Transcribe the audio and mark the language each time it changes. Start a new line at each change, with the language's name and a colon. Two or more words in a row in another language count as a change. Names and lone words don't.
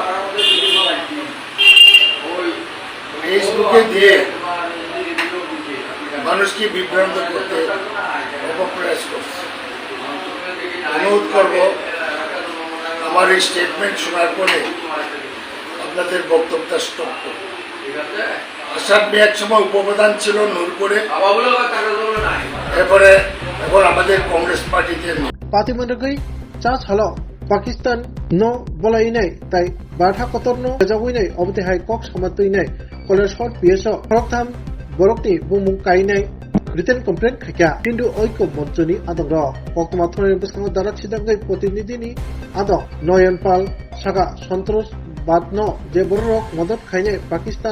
Bangla: ফেসবুকে দিয়ে মানুষকে বিভ্রান্ত করতে অপপ্রয়াস করছে অনুরোধ করব আমার এই স্টেটমেন্ট শোনার পরে আপনাদের বক্তব্যটা স্টপ করব আসাদ মিয়া এক সময় উপপ্রধান ছিল নূরপুরে এরপরে এখন আমাদের কংগ্রেস পার্টিতে
Kok Borok: Pati mendegai cas halo Pakistan no bolai nai tai barha kotor no jawai nai obti hai kok samatui nai Koila Shahor PSO rokham borokni bumung kai nai
English: written complaint
Kok Borok: khakya kindu oiko monchoni adongro koktoma thonai biskango dara chidangai protinidhi ni adong Noyan Pal saka Santosh Badno je borok modot khainai Pakistan